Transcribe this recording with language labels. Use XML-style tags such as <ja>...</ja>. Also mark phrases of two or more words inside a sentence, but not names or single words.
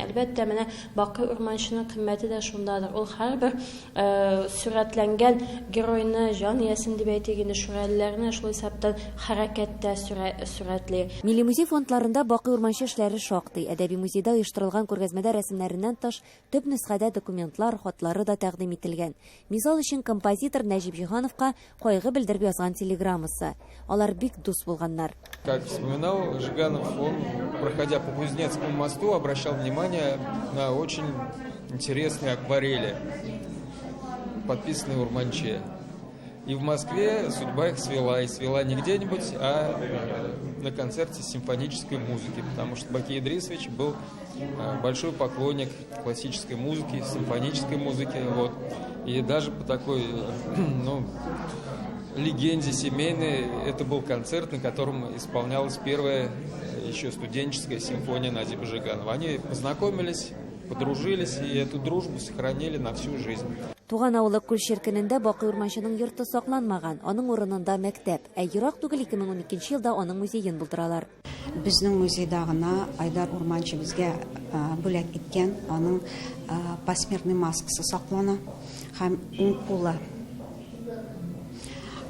<tt>Әлбәттә, менә Бакый Урманчының кыйммәте дә шунда. Ул һәрбер сүрәтләнгән геройны, җан иясен дип әйтик инде, шигырьләрне шул исәптән хәрәкәттә сүрәтли. Милли музей фондларында Бакый Урманчы эшләре шактый. Әдәби музейда оештырылган күргәзмәдә рәсемнәреннән тыш төп нөсхәдә документлар, хатлары да тәкъдим ителгән. Мисал өчен композитор Нәҗип Җиһановка кайгы белдереп язган телеграммасы. Алар бик дус булганнар.</tt> <ru>Как вспоминал Жиганов, он, проходя по Кузнецкому мосту, обращал внимание на очень интересные акварели, подписанные Урманче. И в Москве судьба их свела. И свела не где-нибудь, а на концерте симфонической музыки. Потому что Бакий Идрисович был большой поклонник классической музыки, симфонической музыки. Вот. И даже по такой легенде семейной, это был концерт, на котором исполнялась первая еще студенческая симфония Назиба Жиганова. Они познакомились, подружились и эту дружбу сохранили на всю жизнь.</ru> <tt>Туган авылы Күлшеркенендә Бакый Урманчының йорты сакланмаган. Аның урынында мәктәп. Ерак түгел 2012 елда аның музеен булдыралар. Безнең музейда гына Айдар Урманчы безгә бүләк иткән аның посмертный маскасы саклана һәм уң кулы.</tt>